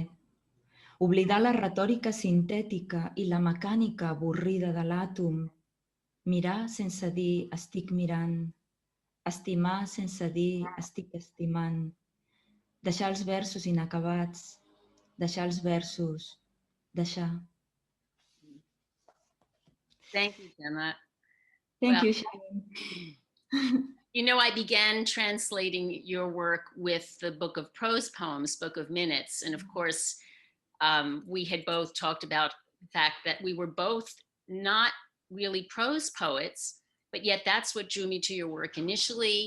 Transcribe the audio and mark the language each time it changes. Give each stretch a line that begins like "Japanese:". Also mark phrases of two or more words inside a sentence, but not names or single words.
Catalan: Oblidar la retòrica sintètica i la mecànica avorrida de l'àtom. Mirar sense dir estic mirant. Estimar sense dir estic estimant. Deixar els versos inacabats. Deixar els versos. Deixar.
English: Thank you, Gemma. Thank you, Sharon. You know, I began translating your work with the Book of Prose Poems, Book of Minutes, and of course, we had both talked about the fact that we were both not really prose poets, but yet that's what drew me to your work initially.